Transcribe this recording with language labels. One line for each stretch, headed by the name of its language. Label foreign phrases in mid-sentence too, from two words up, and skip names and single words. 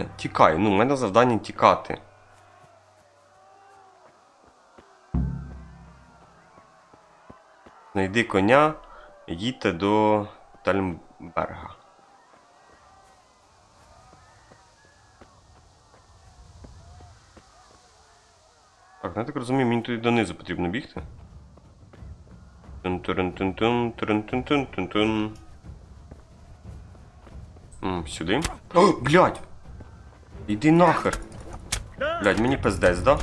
Ukrainian: Тікай, ну, в мене завдання тікати. Знайди коня, їдьте до Тальмберга. Так, я так розумію, мені туди донизу потрібно бігти. Тун-турун-тун-тун, турун-тун-тун-тун-тун. Сюди. О, блядь! Іди нахер! Блядь, мені пиздець, да?